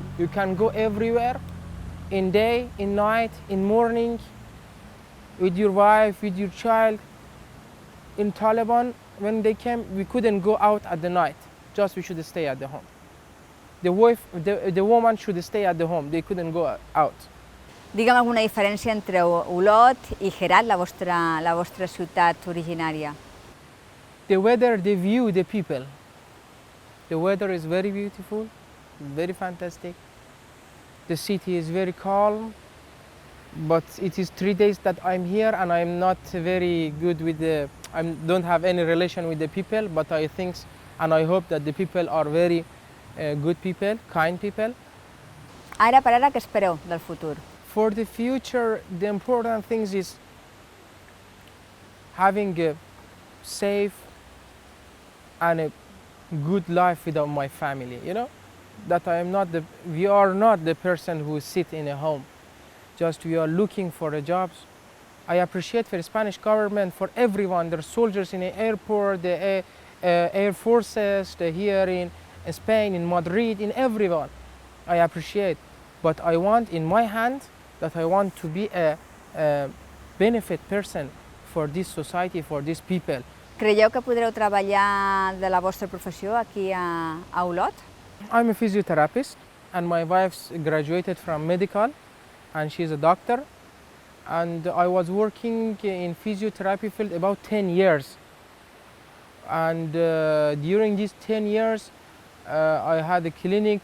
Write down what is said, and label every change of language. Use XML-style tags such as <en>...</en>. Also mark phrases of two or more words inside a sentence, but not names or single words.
<en>You can go everywhere, in day, in night, in morning, with your wife, with your child. In Taliban, when they came, we couldn't go out at the night. Just we should stay at the home. The woman should stay at the home. They couldn't go out.</en> <ca>Digue'm alguna diferència entre Olot i Herat, la vostra ciutat originària.</ca> <en>The weather, the view, the people. The weather is very beautiful, very fantastic. The city is very calm, but it is 3 days that I'm here and I'm not very good with I don't have any relation with the people, but I think and I hope that the people are very good people, kind people.</en> <ca>Ara per ara, què espereu del futur?</ca> <en>For the future, the important things is having a safe and a good life with my family, you know? That we are not the person who sit in a home. Just we are looking for the jobs. I appreciate for the Spanish government, for everyone, the soldiers in the airport, the air forces, the here in Spain, in Madrid, in everyone. I appreciate, but I want in my hand that I want to be a benefit person for this society, for these people.</en> <ca>Creieu que podreu treballar de la vostra professió aquí a Olot?</ca> <en>I'm a physiotherapist and my wife graduated from medical and she's a doctor. And I was working in physiotherapy field about 10 years. And during these 10 years, I had a clinic.</en>